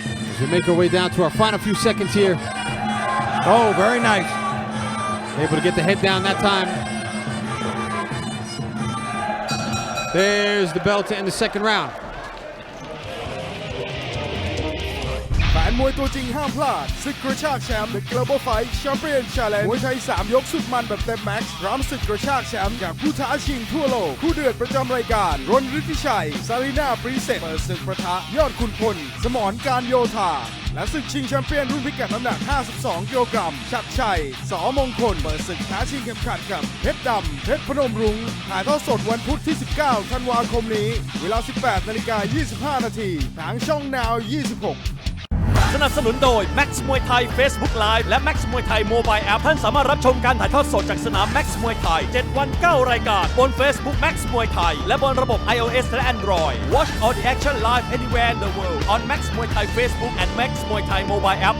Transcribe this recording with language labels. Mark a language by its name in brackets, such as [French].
[English] As we make our way down to our final few seconds here. Oh, very nice. Able to get the head down that time. There's the bell to end the second round. [Thai] แฟนมวยตัวจริงห้ามพลาดศึกกระชากแชมป์ The Global Fight Champion Challenge มวยไทย3 ยกสุดมันแบบเต็มแม็กซ์พร้อมศึกกระชากแชมป์จากผู้ท้าชิงทั่วโลกคู่เดือดประจำรายการรณฤทธิชัยซารีนาปรีเซตเปิดศึกประทะยอดขุนพลสมรการโยธา และศึกชิงแชมเปี้ยนรุ่นพิกัดน้ำหนัก 52 กิโลกรัมชัดชัยสอมงคลเปิดศึกท้าชิงเข็มขัดกับเพชรดำเพชรพนมรุ้งถ่ายทอดสดวันพุธที่ 19 ธันวาคมนี้เวลา 18:25 นาทีทางช่อง Now 26 สนับสนุนโดย Max Muay Thai Facebook Live และ Max Muay Thai Mobile App ท่านสามารถรับชมการถ่ายทอดสดจากสนาม Max Muay Thai 7 วัน 9 รายการบน Facebook Max Muay Thai และบนระบบ iOS และ Android [English] Watch all the action live anywhere in the world on Max Muay Thai Facebook and Max Muay Thai Mobile App.